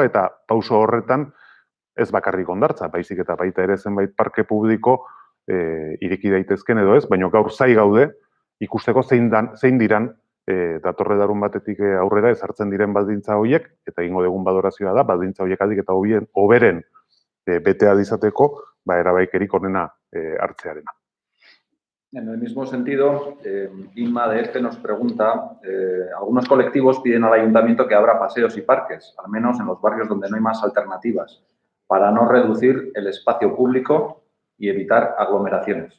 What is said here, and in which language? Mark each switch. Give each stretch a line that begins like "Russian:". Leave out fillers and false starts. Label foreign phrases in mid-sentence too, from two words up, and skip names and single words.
Basque: eta pauso horretan ez bakarrik hondartza, baizik eta baita ere zenbait parke publiko ireki daitezken edo ez, baina gaur zai gaude ikusteko zein diran datorre larun batetik aurrera ezartzen diren baldintza horiek, eta egingo dugun balorazioa da, baldintza horiek aldik eta hoberen betea izateko, erabaikerik onena hartzearena.
Spanish: En el mismo sentido, Inma de Este nos pregunta, algunos colectivos piden al ayuntamiento que abra paseos y parques, al menos en los barrios donde no hay más alternativas, para no reducir el espacio público y evitar aglomeraciones.